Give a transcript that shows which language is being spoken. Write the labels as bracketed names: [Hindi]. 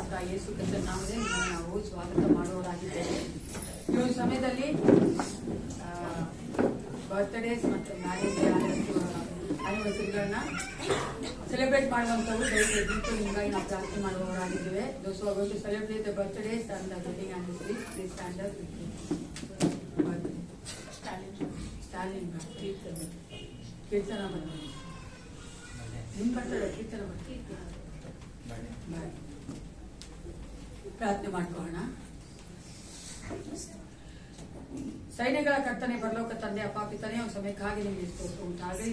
[Kannada] ಯೇಸು ಕ್ರಿಸ್ತನ ನಾಮದಲ್ಲಿ ನಾವು ಸ್ವಾಗತ ಮಾಡುವವರಾಗಿದ್ದೇವೆ. ಈ ಒಂದು ಸಮಯದಲ್ಲಿ ಬರ್ತ್ಡೇಸ್ ಮತ್ತು ಮ್ಯಾರೇಜ್ ಆನಿವರ್ಸರಿಗಳನ್ನ ಸೆಲೆಬ್ರೇಟ್ ಮಾಡುವಂಥವು ದಯವಿಟ್ಟು ನಿಮಗಾಗಿ ನಾವು ಪ್ರಾರ್ಥನೆ ಮಾಡುವವರಾಗಿದ್ದೇವೆ. [English] Those who are going to celebrate the birthdays and the wedding anniversaries, please stand up. [Kannada] Stalin, ಕೀರ್ತನ ನಿಮ್ಮ ಬರ್ತಾರೆ ಕೀರ್ತನ ಪ್ರಾರ್ಥನೆ ಮಾಡ್ಕೊಳ್ಳೋಣ. ಸೈನ್ಯಗಳ ಕರ್ತನೆ ಪರಲೋಕ ತಂದೆ ಅಪ್ಪ ಪಿತನೇ ಒಂದು ಸಮಯಕ್ಕಾಗಿ ನಿಮಗೆ ಸ್ತೋತ್ರ ಉಂಟಾಗಲಿ.